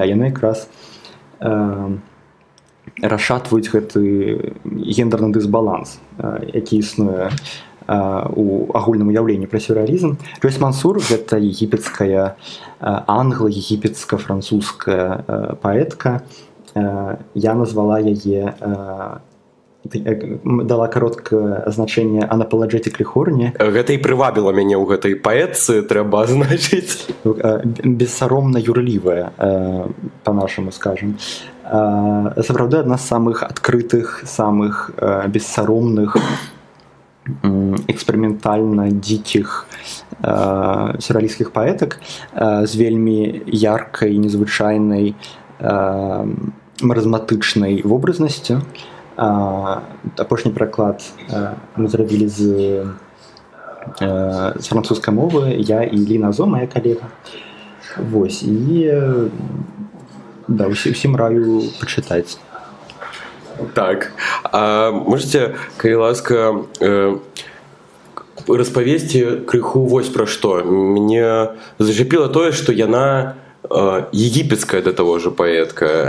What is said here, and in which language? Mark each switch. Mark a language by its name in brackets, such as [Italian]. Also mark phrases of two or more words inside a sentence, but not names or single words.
[Belarusian] Яны якраз расшатваюць гэты гендерны дысбаланс, які існуе у агульным уяўленні пра сюррэалізм. Джойс Мансур — гэта егіпецкая англа-егіпецка-французская паэтка. Я назвала яе, дала кароткае азначэнне [English] «unapologetically horny». [Belarusian] Гэта і прывабіла мяне ў гэтай паэтцы, трэба азначыць. Бессаромна юрлівая, па-нашаму скажам. Сапраўды, адна з самых адкрытых, самых бессаромных, эксперыментальна дзікіх сюррэалісцкіх паэтак з вельмі яркай, незвычайнай, маразматычнай вобразнасцю. Апошні пераклад мы зрабілі з французскай мовы, я і Ліна Зо, моя калега. Вось, і да, усім раю пачытаць. Так, а можете, калі ласка, распавесці крыху вось пра што. Мяне зачапіла тое, што яна егіпецкая да таго ж паэтка.